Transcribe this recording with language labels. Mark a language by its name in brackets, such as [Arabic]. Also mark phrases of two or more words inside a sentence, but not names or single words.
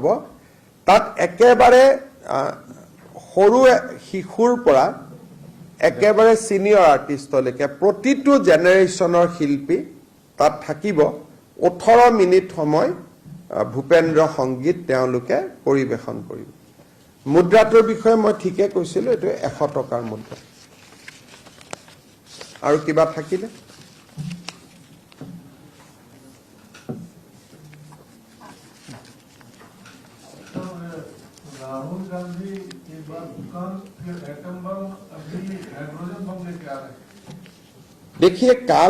[Assamese] তাত একেবাৰে সৰু শিশুৰ পৰা একেবাৰে [English] senior artistলৈকে [Assamese] প্ৰতিটো জেনেৰেশ্যনৰ শিল্পী তাত থাকিব। 18 মিনিট সময় ভূপেন্দ্ৰ সংগীত তেওঁলোকে পৰিৱেশন কৰিব। মুদ্ৰাটোৰ বিষয়ে মই ঠিকে কৈছিলো, এইটো 100 টকাৰ মুদ্ৰা। আৰু কিবা থাকিলে? [Hindi] राहुल गांधी के बाद दुकान फिर [English] atom bomb, [Hindi] अभी [English] hydrogen bomb [Hindi] लेके आ रहे हैं।